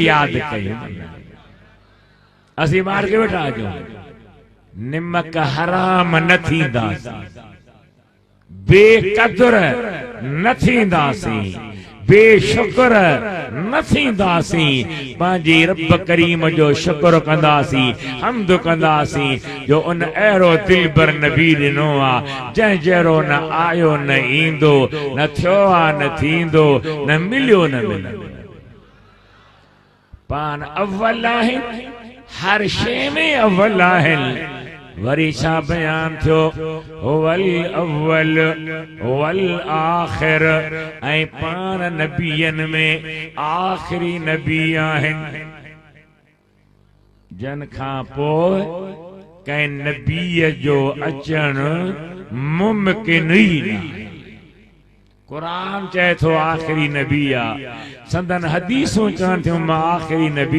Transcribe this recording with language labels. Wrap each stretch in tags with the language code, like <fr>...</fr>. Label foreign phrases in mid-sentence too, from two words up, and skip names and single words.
<sd>यादि कयूं असीं ॿार खे वेठा अचूं निमक हराम न थींदासीं बेक़दुर न थींदासीं बेशुक्र न थींदासीं पंहिंजे रब करीम जो शुक्र कंदासीं हम्द कंदासीं जो उन अहिड़ो दिलबर नबी ॾिनो आहे जंहिं जहिड़ो न आयो न ईंदो न थियो आहे न थींदो न मिलियो न मिलियो पान अव्वल आहिनि हर शइ में अव्वल आहिनि वरी छा बयान थियो</sd> <ar>والأول والآخر</ar> <sd>ऐं पान नबियन में आखिरी नबी आहिनि जन खां पोइ कंहिं नबीअ जो अचणु मुमकिन ई न कुरान चए थो आखिरी नबी आहे संदन हदीसूं चवनि थियूं मां आखिरी नबी</sd>